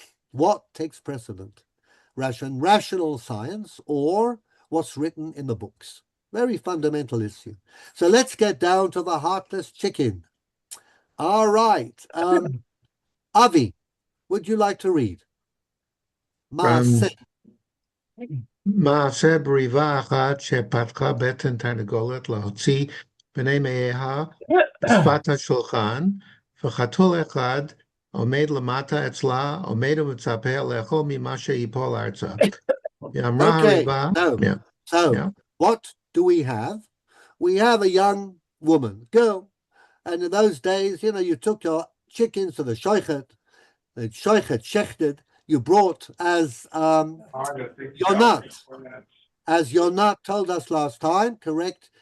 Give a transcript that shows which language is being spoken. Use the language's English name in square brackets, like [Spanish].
[English] What takes precedent? Rational science or what's written in the books? Very fundamental issue. So let's get down to the heartless chicken. All right. Avi, would you like to read? [Hebrew] מעשה בריבה אחת שפתחה בטן תרנגולת להוציא בני מאיה בשפת השולחן, וחתול אחד עומד למטה אצלה, עומד ומצפה לאכול ממה שיפול ארצה. [English] Okay, so what do we have? We have a young woman, girl, and in those days, you took your chickens to the shochet shechted, you brought as Yonat, as Yonat told us last time, correct?